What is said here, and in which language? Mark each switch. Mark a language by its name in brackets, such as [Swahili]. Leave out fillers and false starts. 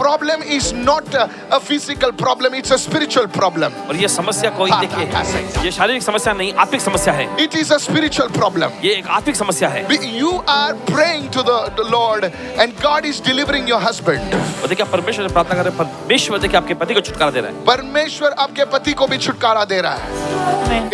[English] problem is not a physical problem, it's a spiritual problem. [Hindi] और ये समस्या कोई देखिए ये शारीरिक समस्या नहीं आत्मिक समस्या है. [English] It is a spiritual problem. [Hindi] ये एक आत्मिक समस्या है. [English] You are praying to the Lord and God is delivering your husband. [Hindi] और देखिए आप परमेश्वर से प्रार्थना कर रहे हैं, परमेश्वर देखिए आपके पति को छुटकारा दे रहा है. परमेश्वर आपके पति को भी छुटकारा दे रहा है.